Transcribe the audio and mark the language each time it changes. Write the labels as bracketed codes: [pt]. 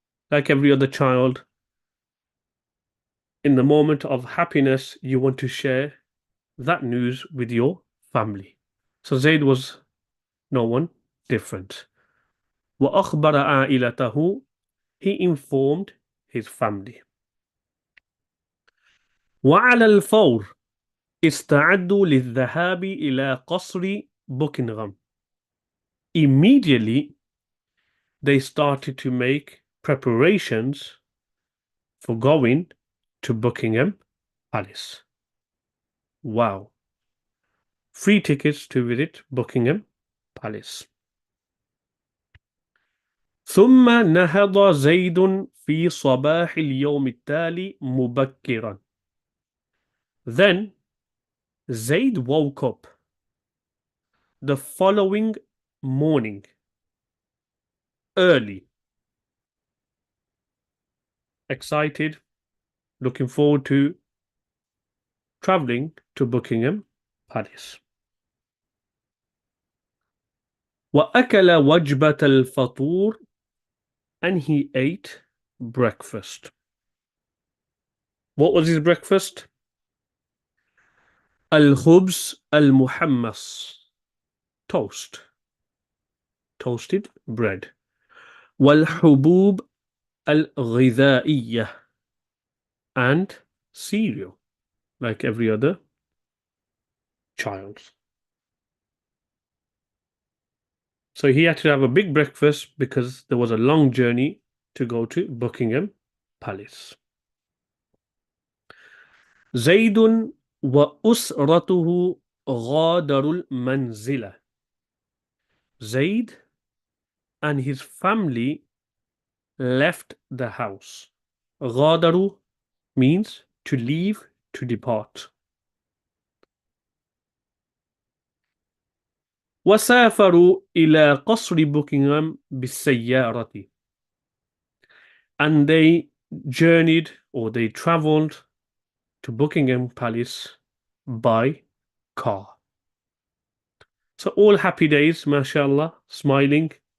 [en] Like every other child, in the moment of happiness, you want to share that news with your family. So Zayd was no one different. [ar] وأخبر عائلته, [en] he informed his family. [ar] وعلى الفور استعدوا للذهاب إلى قصر بوكنغهام. [en] Immediately, they started to make preparations for going to Buckingham Palace. Wow. Free tickets to visit Buckingham palace. [ar] ثم نهض زيد في صباح اليوم التالي مبكرا. [en] Then Zayd woke up the following morning early, excited, looking forward to traveling to Buckingham Palace. [ar] وأكل وجبة الفطور, [en] and he ate breakfast. What was his breakfast? [ar] الخبز المحمص, [en] toast, toasted bread. [ar] والحبوب الغذائية, [en] and cereal, like every other child. So he had to have a big breakfast because there was a long journey to go to Buckingham Palace. [ar] زيد وأسرته غادروا المنزل. [en] Zayd and his family left the house. غادروا means to leave, to depart. [ar] وسافروا إلى قصر بوكنغهام بالسيارة. [en] And they journeyed, or they traveled, to Buckingham Palace by car. So all happy days, mashallah, smiling.